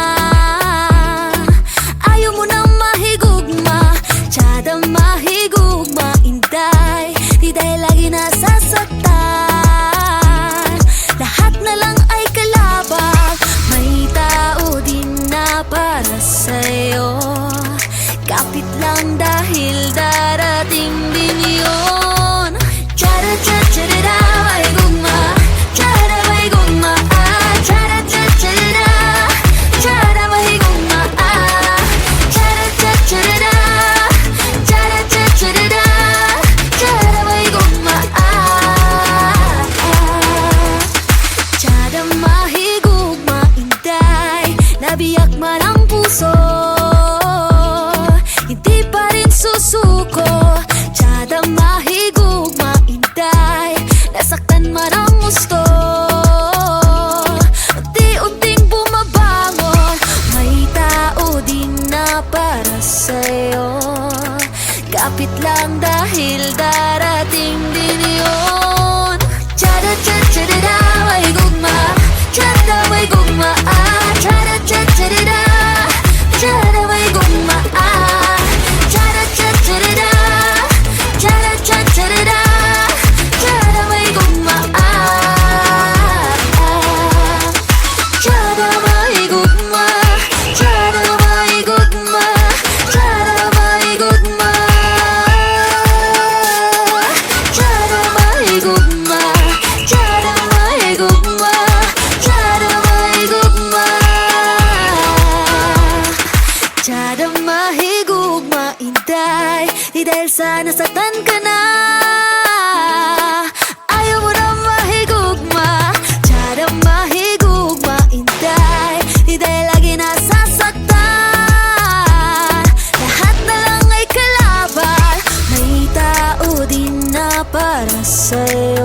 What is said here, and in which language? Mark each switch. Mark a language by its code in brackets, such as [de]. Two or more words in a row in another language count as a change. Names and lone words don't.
[ceb] Ayaw mo nang mahigugma, tiyada mahigugma, inday, [tl] di dahil lagi nasasaktan. Lahat na lang ay kalabang, may tao din na para sa'yo. Kapit lang dahil darating din yun. [ceb] Tiyada tiyada may gugma, tiyada may gugma, tiyada tiyada, tiyada may gugma, tiyada tiyada, tiyada tiyada, tiyada may gugma, tiyada mahigugma, inday, nabiyak man ang puso, [tl] hindi pa rin susuko. [ceb] Tiyada mahigugma, [tl] inday, nasaktan man ang gusto, unti-unting bumabangon, may tao din na para sa'yo. Kapit lang dahil darating din yun. [ceb] Tiyada tiyada may gugma, tiyada may gugma, tiyada tiyada, tiyada may gugma, tiyada tiyada, tiyada tiyada, tiyada may gugma, tiyada may gugma, tiyada may gugma, tiyada may gugma, tiyada may gugma, tiyada may gugma, tiyada may gugma, tiyada mahigugma, inday, [tl] di dahil sa nasaktan ka na. [ceb] Ayaw mo na mahigugma, tiyada mahigugma, inday, [tl] di dahil lagi nasasaktan. Lahat na lang ay kalaban, may tao din na para sa'yo.